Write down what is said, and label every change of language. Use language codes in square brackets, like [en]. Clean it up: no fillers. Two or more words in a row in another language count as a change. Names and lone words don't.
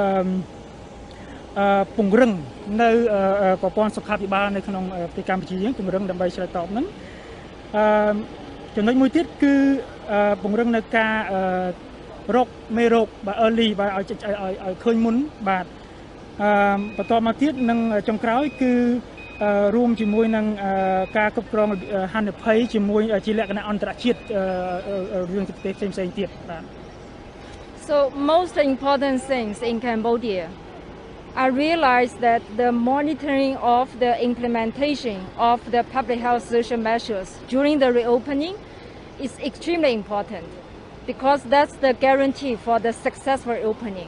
[km] ពង្រឹងនៅប្រព័ន្ធសុខាភិបាលនៅក្នុងប្រទេសកម្ពុជាយើងពង្រឹងដើម្បីឆ្លើយតបហ្នឹងចំណុចមួយទៀតគឺពង្រឹងនៅការរកមេរោគបាទ early បាទឲ្យឃើញមុនបាទបន្តមកទៀតនឹងចុងក្រោយគឺរួមជាមួយនឹងការគ្រប់គ្រងហានិភ័យជាមួយជាលក្ខណៈអន្តរជាតិរឿងប្រទេសផ្សេងទៀតបាទ [en] So most important things in Cambodia, I realized that the monitoring of the implementation of the public health social measures during the reopening is extremely important because that's the guarantee for the successful reopening.